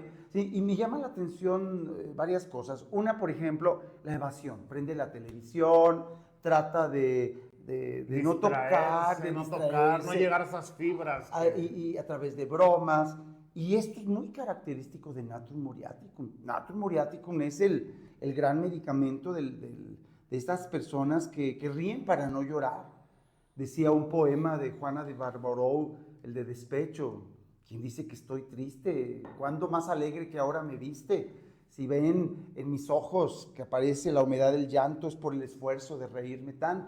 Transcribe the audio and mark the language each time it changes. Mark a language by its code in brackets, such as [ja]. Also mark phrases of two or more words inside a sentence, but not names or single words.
[es] Sí, y me llama la atención varias cosas. Una, por ejemplo, la evasión. Prende la televisión, trata de no tocar, de no distraerse, tocar, no llegar a esas fibras. y a través de bromas. Y esto es muy característico de Natrum muriaticum. Natrum muriaticum es el gran medicamento de estas personas que ríen para no llorar. Decía un poema de Juana de Barbarou, el de despecho. ¿Quién dice que estoy triste? ¿Cuándo más alegre que ahora me viste? Si ven en mis ojos que aparece la humedad del llanto, es por el esfuerzo de reírme tanto.